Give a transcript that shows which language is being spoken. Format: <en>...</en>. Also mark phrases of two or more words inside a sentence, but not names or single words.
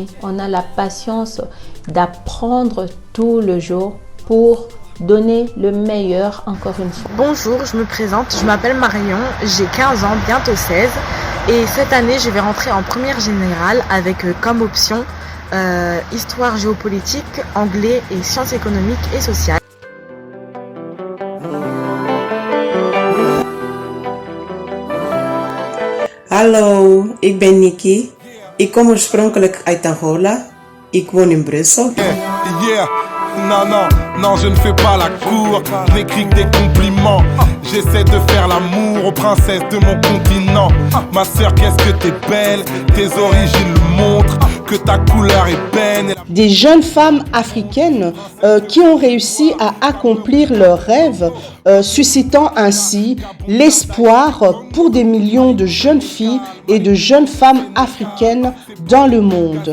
<fr>On a la patience d'apprendre tout le jour pour donner le meilleur encore une fois. Bonjour, je me présente, je m'appelle Marion, j'ai 15 ans, bientôt 16. Et cette année, je vais rentrer en première générale avec comme option histoire géopolitique, anglais et sciences économiques et sociales.</fr> <nl>Hallo, ik ben Nikki. Ik kom oorspronkelijk uit Angola. Ik woon in Brussel.</nl> <fr>Non, je ne fais pas la cour, je n'écris que des compliments. J'essaie de faire l'amour aux princesses de mon continent. Ma sœur, qu'est-ce que t'es belle, tes origines le montrent, que ta couleur est belle. Des jeunes femmes africaines qui ont réussi à accomplir leurs rêves, suscitant ainsi l'espoir pour des millions de jeunes filles et de jeunes femmes africaines dans le monde.</fr>